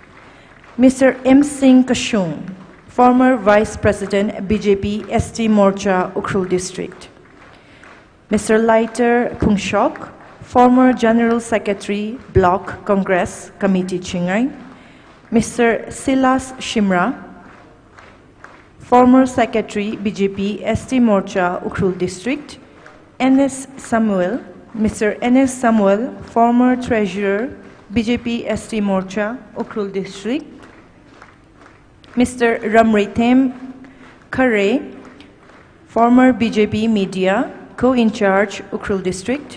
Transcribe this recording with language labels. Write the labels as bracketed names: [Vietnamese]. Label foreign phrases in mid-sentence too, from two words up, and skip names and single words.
[English] Mr. M. Singh Kashung, former Vice President, BJP ST Morcha, Ukhrul District. Mr. Leiter Pungshok, former General Secretary, Bloc Congress Committee, Chingai. Mr. Silas Shimra, former Secretary, BJP ST Morcha, Ukhrul District. N.S. Samuel, Mr. N.S. Samuel, former Treasurer, BJP ST Morcha, Ukhrul District. Mr. Ramritem Khare, former BJP Media, Co-in-charge, Ukhrul District.